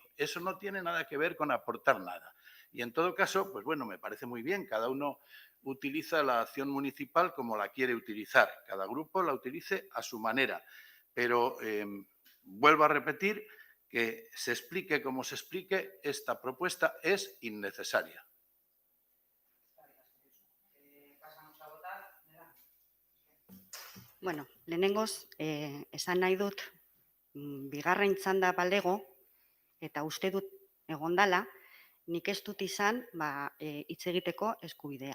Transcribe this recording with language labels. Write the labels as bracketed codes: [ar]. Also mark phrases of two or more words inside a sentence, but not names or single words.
[es] Eso no tiene nada que ver con aportar nada. Y en todo caso, pues bueno, me parece muy bien, cada uno utiliza la acción municipal como la quiere utilizar, cada grupo la utilice a su manera, pero vuelvo a repetir que se explique como se explique, esta propuesta es innecesaria. [eu] Bueno, lehenengoz, esan nahi dut, bigarren txanda balego, eta uste dut egondala, nik ez dut izan hitz egiteko eskubidea.